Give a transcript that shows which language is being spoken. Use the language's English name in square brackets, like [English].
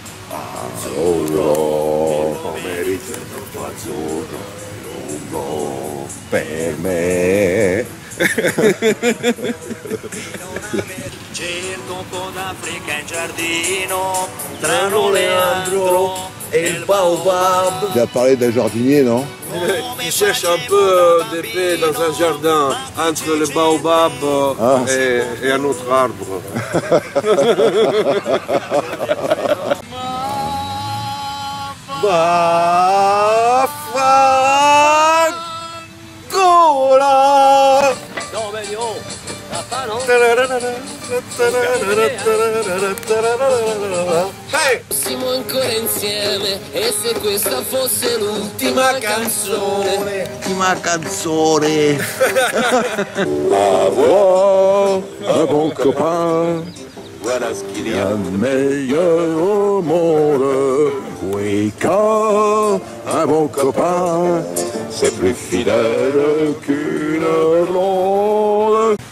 [Italian] Azzurro, pomeriggio troppo azzurro, lungo per me. Cerco un po' d'Africa in giardino, tra l'oleandro e il baobab. [French] Tu as parlé d'un jardinier, non? Il cherche un peu de paix dans un jardin entre le baobab et un autre arbre. Non, mais oh, t'as pas, non? [Italian] Siamo ancora insieme e se questa fosse l'ultima canzone. L'ultima canzone. [French] Avoir un bon copain, voilà ce qu'il y a de meilleur au monde. Oui, car un bon copain, c'est plus fidèle qu'une blonde.